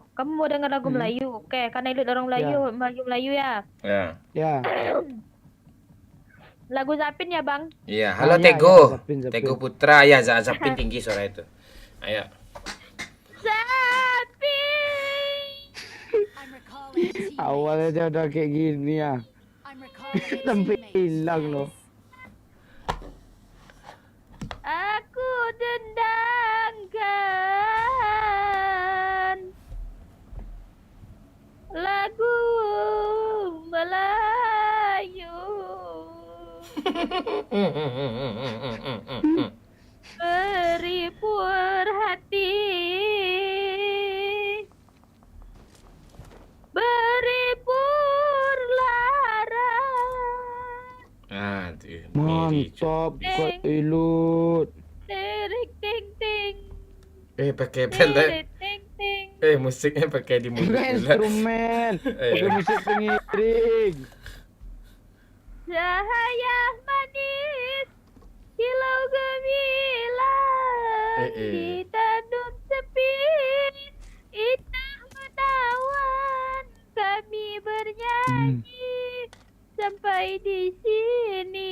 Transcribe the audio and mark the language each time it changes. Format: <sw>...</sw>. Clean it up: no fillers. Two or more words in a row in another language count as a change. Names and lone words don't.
<id>Kamu mau denger lagu Melayu? Oke, karena Ilut orang Melayu, Melayu ya. Ya. Ya. Lagu Zapin ya bang? Iya, halo ya, Tego. Zapin. Tego Putra ya, Zapin tinggi suara itu. Ayo. Zapin.</id> <en>I'm recalling a teammate.</en> <id>Awalnya dia udah kayak gini ya.</id> <en>I'm recalling a</en> <id>Sampai</id> <en>teammate.</en> <id>hilang loh. Aku dendangkan lagu Melayu. Beri hati, beri lara. Mantap Kak Ilut. Tirik ting ting, Pakai pelet. tirik ting ting. Musiknya pakai di mulut. Pakai instrumen. Pakai musik pengiring. Cahaya manis, kilau gemilang, di tanduk sepi, indah menawan, kami bernyanyi sampai di sini.</id>